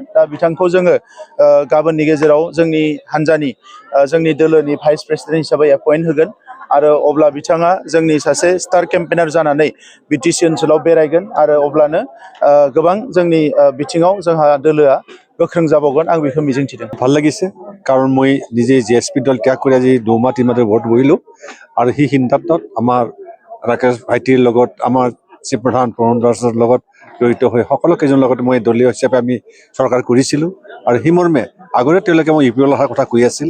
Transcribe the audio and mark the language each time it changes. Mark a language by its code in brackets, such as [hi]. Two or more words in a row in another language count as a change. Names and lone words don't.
[brx] दा बिथांखौ जोङो गाबोननि गेजेराव जोंनि हान्जानि जोंनि दोलोनि [en] vice president [brx] हिसाबै एपइन्ट होगोन आरो अब्ला बिथाङा जोंनि सासे [en] star campaigner [brx] जानानै बिटिसि ओनसोलाव बेरायगोन आरो अब्लानो गोबां जोंनि बिथिङाव जोंहा दोलोआ गोख्रों जाबावगोन आं बेखौ मिजिंथिदों। [as] ভাল লাগিছে কাৰণ মই নিজে জিএছপি দল ত্যাগ কৰি আজি 2 মাহ 3 মাহ ভোট বহিলোঁ আৰু সেই সিদ্ধান্তত আমাৰ ৰাকেশ ভাইটিৰ লগত আমাৰ চিফ প্ৰধান প্ৰমোদ দাসৰ লগত জড়িত হৈ সকলো কেইজনৰ লগত মই দলীয় হিচাপে আমি চৰকাৰ কৰিছিলোঁ আৰু সেই মৰ্মে আগতে তেওঁলোকে মই ইউপিএল অহাৰ কথা কৈ আছিল।